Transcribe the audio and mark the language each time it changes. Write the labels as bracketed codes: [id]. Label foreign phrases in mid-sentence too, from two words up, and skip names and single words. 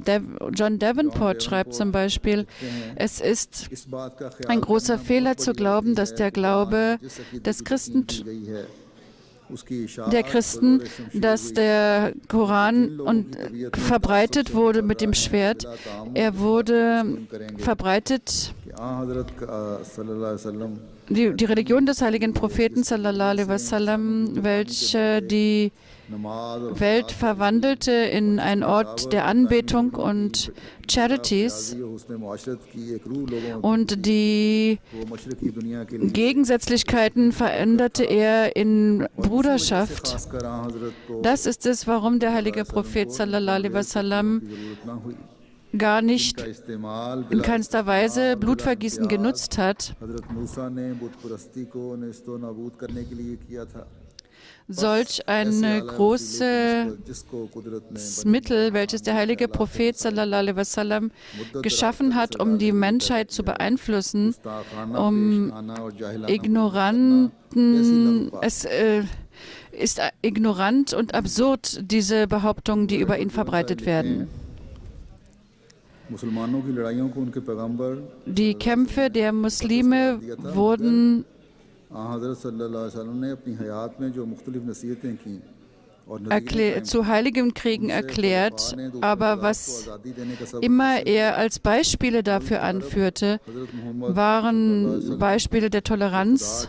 [de] John Davenport schreibt zum Beispiel, es ist ein großer Fehler zu glauben, dass der Glaube des Christen, dass der Koran verbreitet wurde mit dem Schwert. Er wurde verbreitet. Die Religion des heiligen Propheten [ar] صلى الله عليه وسلم, [de] welche die Welt verwandelte in einen Ort der Anbetung und Charities, und die Gegensätzlichkeiten veränderte er in Bruderschaft. Das ist es, warum der heilige Prophet [ar] صلى الله عليه وسلم [de] gar nicht in keinster Weise Blutvergießen genutzt hat. solch ein großes Mittel, welches der heilige Prophet [ar] صلى الله عليه وسلم [de] geschaffen hat, um die Menschheit zu beeinflussen, um Ignoranten, es ist ignorant und absurd, diese Behauptungen, die über ihn verbreitet werden. Die Kämpfe der Muslime wurden zu heiligen Kriegen erklärt, aber was immer er als Beispiele dafür anführte, waren Beispiele der Toleranz.